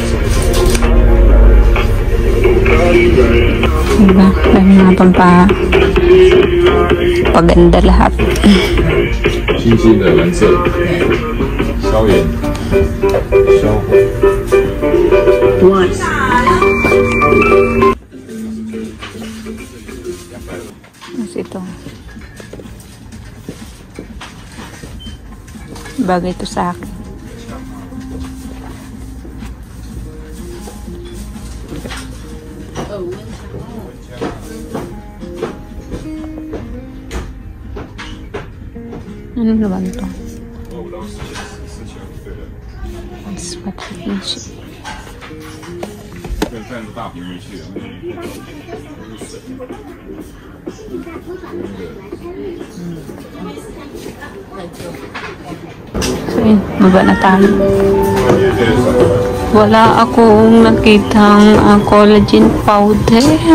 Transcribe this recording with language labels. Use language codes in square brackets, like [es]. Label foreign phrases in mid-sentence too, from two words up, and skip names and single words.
[tl] Diba? Dami mga paganda lahat. [zh] 清晰的蓝色，消炎，消火。 [tl] Mas ito. Bagay ito sa akin. Ano naman ito? [en] That's what I think. [zh] 带着大瓶去的， [tl] So yun, baba na tayo. Wala akong nakitang [en] collagen powder.